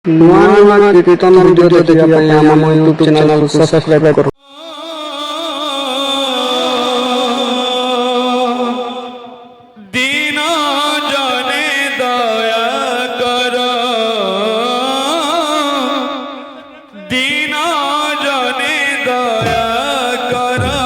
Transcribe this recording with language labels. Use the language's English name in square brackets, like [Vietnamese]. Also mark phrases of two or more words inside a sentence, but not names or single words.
[Odia] ନୂଆ ନୂଆ କୀର୍ତ୍ତନ ଭିଡ଼ିଓ ଦେଖିବା ପାଇଁ ଆମ ୟୁଟ୍ୟୁବ୍ ଚ୍ୟାନେଲକୁ ସବସ୍କ୍ରାଇବ୍ କର। [Hindi] दीना जाने दया कर, दीना जाने दया कर,